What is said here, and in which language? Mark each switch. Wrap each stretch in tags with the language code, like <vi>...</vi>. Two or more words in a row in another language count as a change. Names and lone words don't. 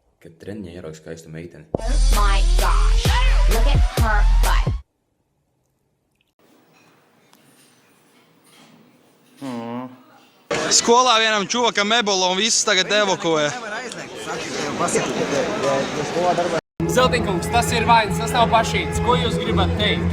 <lv>kad treniņā ierauga skaistu meiteni.</lv> <en>My gosh, look at her butt.</en> <lv>Skolā vienam čokam ebola un visus tagad evakuē. Zeltiņkungs, tas ir vainas, tas nav pašīts. Ko jūs gribat teikt?</lv>